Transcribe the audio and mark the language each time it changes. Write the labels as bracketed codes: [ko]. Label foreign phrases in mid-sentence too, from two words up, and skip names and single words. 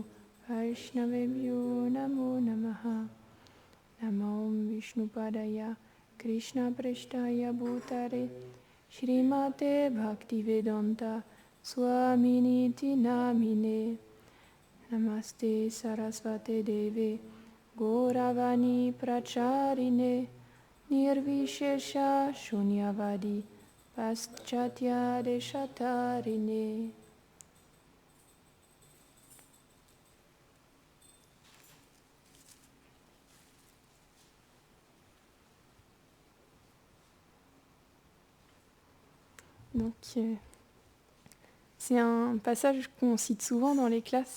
[sa] वैष्णवेभ्यो नमो नमः नमो विष्णुपादाय कृष्ण प्रेष्ठाय भूतरे श्रीमते भक्तिवेदान्त स्वामिनिति नामिने नमस्ते सरस्वते देवे गौरवाणी प्रचारिणे निर्विशेष शून्यवादि पाश्चात्य देशतारिणे. [fr] Donc, c'est un passage qu'on cite souvent dans les classes,